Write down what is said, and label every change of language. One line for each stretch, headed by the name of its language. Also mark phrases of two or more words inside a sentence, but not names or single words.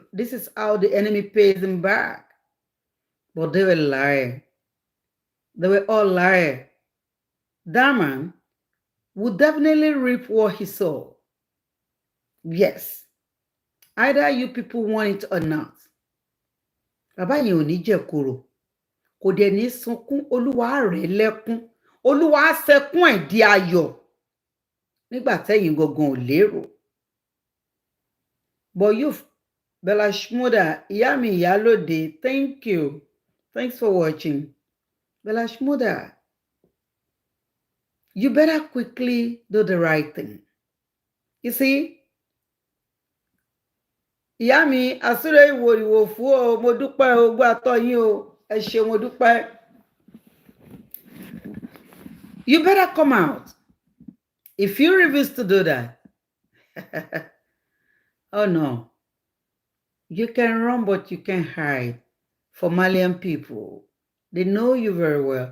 English: This is how the enemy pays him back. But they were liars. They were all liars. That man would definitely reap what he sowed. Yes. Either you people want it or not.
Yoruba: Bàbá yẹn ò ní jẹ kúrò. Kò dẹ̀ ní sunkún, Olúwa rẹ̀ lẹ́kún. Olúwa sẹ́kún ẹ̀ di ayọ̀. Nígbà tẹ́yin gangan ò lérò.
English: But you, Bella Shmuda, Yami Yalode, thank you. Thanks for watching. Bella Shmuda, you better quickly do the right thing. You see,
Yoruba: Yami, Asure Iwo Fu o, mo dúpẹ́ o, gbọ́ àtọ́ yín o, ẹ ṣé mo dúpẹ́.
English: You better come out. If you refuse to do that, oh no, you can run, but you can't hide. For Malian people, they know you very well.